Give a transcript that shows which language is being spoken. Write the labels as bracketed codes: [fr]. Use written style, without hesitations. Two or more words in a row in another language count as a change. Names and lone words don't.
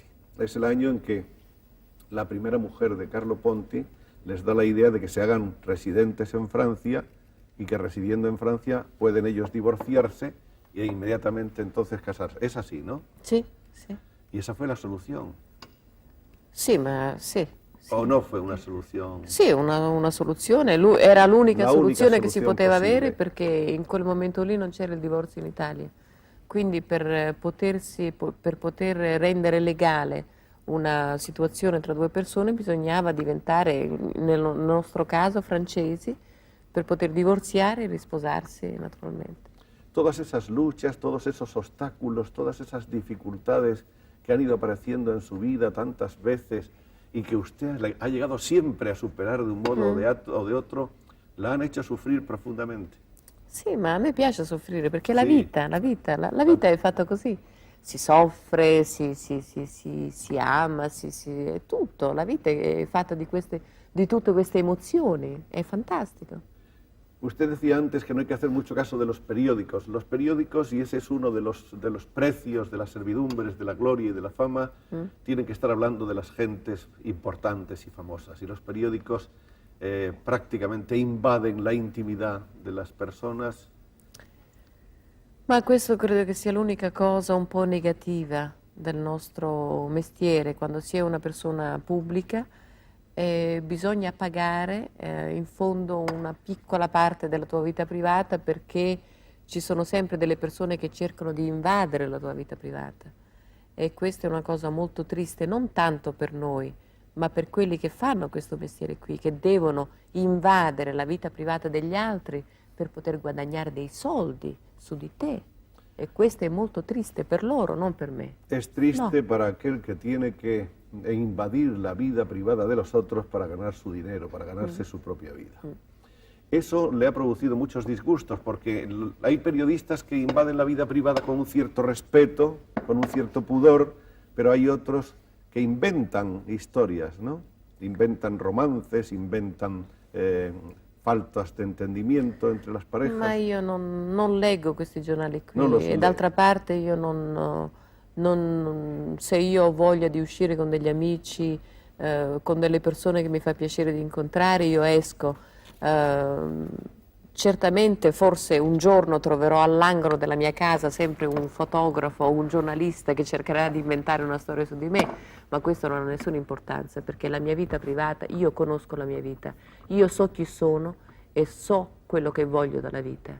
[es] Es el año en que la primera mujer de Carlo Ponti les da la idea de que se hagan residentes en Francia y que residiendo en Francia pueden ellos divorciarse e inmediatamente entonces casarse. Es así, ¿no? [it] Sì, sì. [es] Y esa fue la solución. [it] Sì, ma sì. [es] ¿O no fue una solución? [it] Sì, una soluzione, era l'unica [es] La unica [it] soluzione che si soluzione poteva possibile. avere perché in quel momento lì non c'era il divorzio in Italia. Quindi per poter rendere legale una situazione tra due persone bisognava diventare, nel nostro caso, francesi, per poter divorziare e risposarsi naturalmente. [es] Todas esas luchas, todos esos obstáculos, todas esas dificultades que han ido apareciendo en su vida tantas veces y que usted ha llegado siempre a superar de un modo o de otro, la han hecho sufrir profundamente. [it] Sì, ma a me piace soffrire perché la Sì. vita è fatta così. Si soffre, si ama, è tutto. La vita è fatta di tutte queste emozioni, è fantastico. [es] Usted decía antes que no hay que hacer mucho caso de los periódicos. Los periódicos, y ese es uno de los precios de las servidumbres, de la gloria y de la fama, tienen que estar hablando de las gentes importantes y famosas. Y los periódicos prácticamente invaden la intimidad de las personas. [it] Ma questo credo che sia l'unica cosa un po' negativa del nostro mestiere, quando si è una persona pubblica. Bisogna pagare in fondo una piccola parte della tua vita privata perché ci sono sempre delle persone che cercano di invadere la tua vita privata e questa è una cosa molto triste non tanto per noi ma per quelli che fanno questo mestiere qui, che devono invadere la vita privata degli altri per poter guadagnare dei soldi su di te e questo è molto triste per loro, non per me. [es] Es triste No. para aquel que tiene que invadir la vida privada de los otros para ganar su dinero, para ganarse su propia vida. Eso le ha producido muchos disgustos porque hay periodistas que invaden la vida privada con un cierto respeto, con un cierto pudor, pero hay otros que inventan historias, ¿no? Inventan romances, inventan faltas de entendimiento entre las parejas. [it] Ma io non leggo questi giornali qui Non lo so e d'altra parte io se io ho voglia di uscire con degli amici, con delle persone che mi fa piacere di incontrare, io esco. Certamente forse un giorno troverò all'angolo della mia casa sempre un fotografo o un giornalista che cercherà di inventare una storia su di me, ma questo non ha nessuna importanza perché la mia vita privata, io conosco la mia vita, io so chi sono e so quello che voglio dalla vita.